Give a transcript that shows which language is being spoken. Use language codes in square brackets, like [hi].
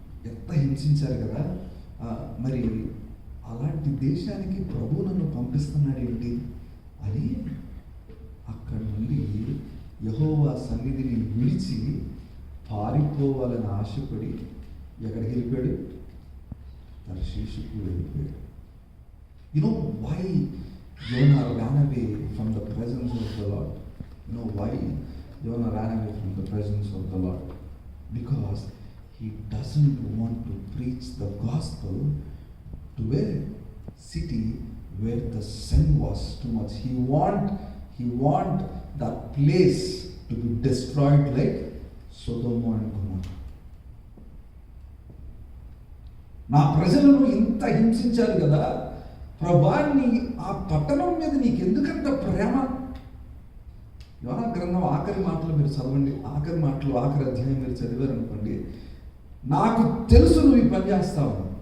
[te] ఎంత హింసించారు కదా, మరి అలాంటి దేశానికి ప్రభు నన్ను పంపిస్తున్నాడు ఏంటి అని అక్కడి నుండి యెహోవా సన్నిధిని విడిచి పారిపోవాలని ఆశపడి ఎక్కడికి వెళ్ళిపోయాడు? తర్షీషుకు వెళ్ళిపోయాడు. [en] You know why Jonah ran away from the presence of the Lord? You know why Jonah ran away from the presence of the Lord? Because he doesn't want to preach the gospel to a city where the sin was too much. He want that place to be destroyed like Sodom and Gomorrah. [te] నా ప్రజలను ఇంత హింసించారు కదా ప్రభాన్ని, ఆ పట్టణం మీద నీకెందుకంత ప్రేమ? యోనా గ్రంథం ఆఖరి మాటలు మీరు చదవండి, ఆఖరి అధ్యాయం మీరు చదివారు అనుకోండి, నాకు తెలుసు నువ్వు ఈ పని చేస్తావు.